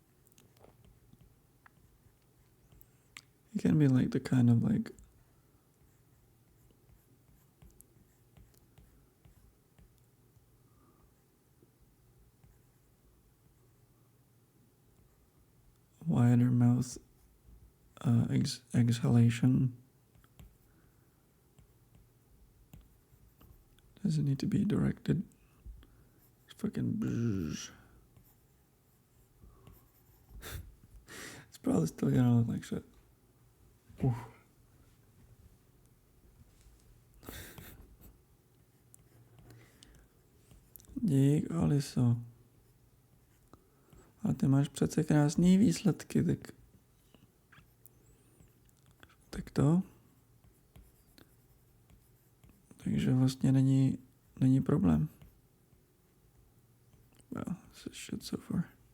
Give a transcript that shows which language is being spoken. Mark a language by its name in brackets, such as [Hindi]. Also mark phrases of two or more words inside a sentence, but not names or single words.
[English] It can be like the kind of like wider mouth exhalation. Doesn't need to be directed. It's fucking bzz. It's probably still gonna look like shit. Oof. [Czech] Dík, Aliso. A ty máš přece krásný výsledky, tak Takto. Takže vlastně není problém. [English] Well, this is shit so far.